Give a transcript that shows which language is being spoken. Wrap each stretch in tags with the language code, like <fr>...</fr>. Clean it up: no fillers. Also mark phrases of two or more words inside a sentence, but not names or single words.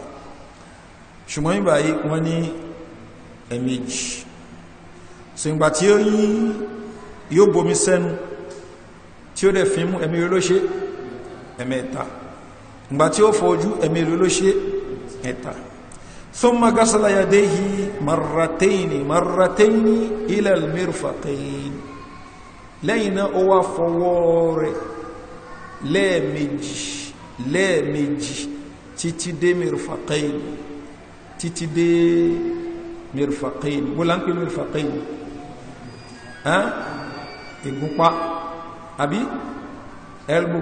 <yo>Ṣùgbọ́n ìgbà yìí wọ́n ní ẹ̀mẹ́jì. So ìgbà tí yóò bomi sẹ́nu tí ó dẹ̀ fi mú, ẹ̀mí ló ṣe ẹ̀mẹ́ta. Ìgbà tí ó fojú, ẹ̀mí ló ṣe ẹ̀ta.</yo> <ar>ثم غسل يديه مرتين إلى المرفقين.</ar> <yo>Lẹ́yìn náà ó wá fọwọ́ rẹ̀ lẹ́ẹ̀mejì títí dé mirfaqayn, títí dé mirfaqayn. Bó la ń pè mirfaqayn? Ìgúnpá àbí elbow.</yo>